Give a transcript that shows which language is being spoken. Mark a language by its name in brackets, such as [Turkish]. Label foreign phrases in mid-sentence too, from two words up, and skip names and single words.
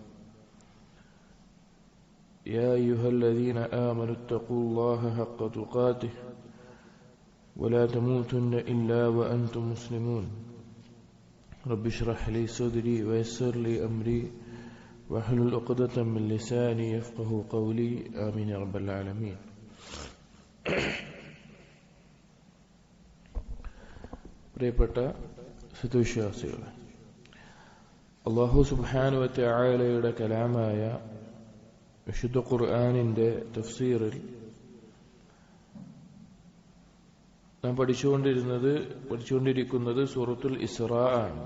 [Arabic] يا أيها الذين آمنوا اتقوا الله حق تقاته ولا تموتن إلا وأنتم مسلمون. رب اشرح لي صدري ويسر لي أمري واحلل عقدة من لساني يفقهوا قولي، آمين يا رب العالمين. [Malayalam] പ്രിയപ്പെട്ട സത്യവിശ്വാസികളെ, അല്ലാഹു [Arabic] سبحانه وتعالى [Malayalam] കലാമായ വിശുദ്ധ ഖുർആനിന്റെ തഫ്സീറിൽ നാം പഠിച്ചുകൊണ്ടിരിക്കുന്നത് സൂറത്തുൽ ഇസ്രാ ആണ്.